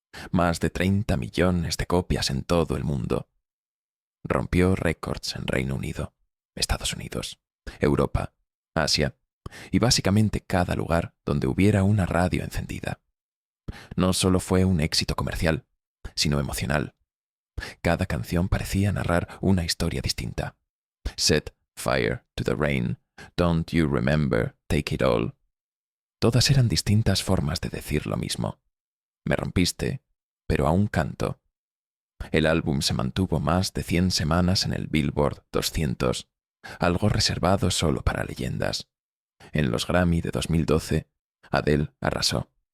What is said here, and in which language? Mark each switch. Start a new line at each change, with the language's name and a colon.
Spanish: Más de 30 millones de copias en todo el mundo. Rompió récords en Reino Unido, Estados Unidos, Europa, Asia y básicamente cada lugar donde hubiera una radio encendida. No solo fue un éxito comercial, sino emocional. Cada canción parecía narrar una historia distinta.
English: Set fire to the rain, don't you remember, take it all.
Spanish: Todas eran distintas formas de decir lo mismo. Me rompiste, pero aún canto. El álbum se mantuvo más de 100 semanas en el Billboard 200, algo reservado solo para leyendas. En los Grammy de 2012, Adele arrasó.